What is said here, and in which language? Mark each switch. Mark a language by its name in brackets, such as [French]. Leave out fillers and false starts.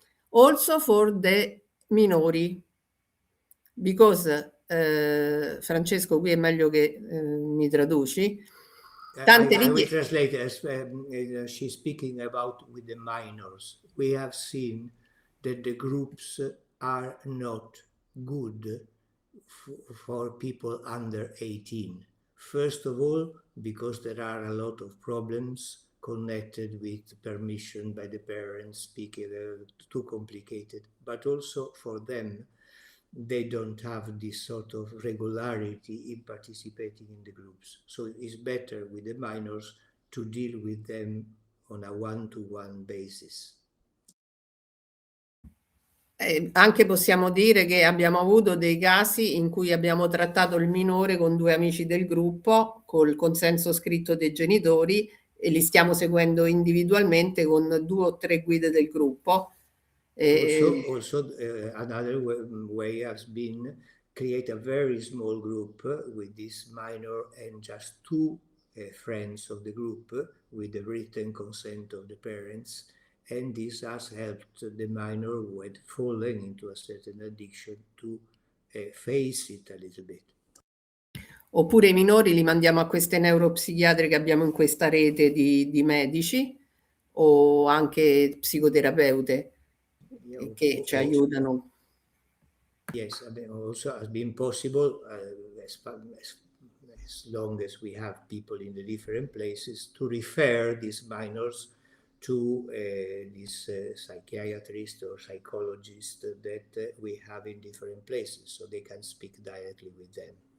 [English] Also for the minori, because [Italian] Francesco, qui è meglio che mi traduci. [English] I will translate as she's speaking about with the minors. We have seen that the groups are not good for people under 18. First of all, because there are a lot of problems connected with permission by the parents, speaking too complicated, but also for them, they don't have this sort of regularity in participating in the groups. So it's better with the minors to deal with them on a one-to-one basis. [Italian] Anche possiamo dire che abbiamo avuto dei casi in cui abbiamo trattato il minore con 2 amici del gruppo, col consenso scritto dei genitori, e li stiamo seguendo individualmente con 2 o 3 guide del gruppo. [English] Also another way has been create a very small group with this minor and just two friends of the group with the written consent of the parents, and this has helped the minor who had fallen into a certain addiction to face it a little bit. [Italian] Oppure i minori li mandiamo a queste neuropsichiatre che abbiamo in questa rete di medici o anche psicoterapeute che ci aiutano. [English] Yes, I mean, also has been possible as long as we have people in the different places to refer these minors to this psychiatrist or psychologist that we have in different places, so they can speak directly with them.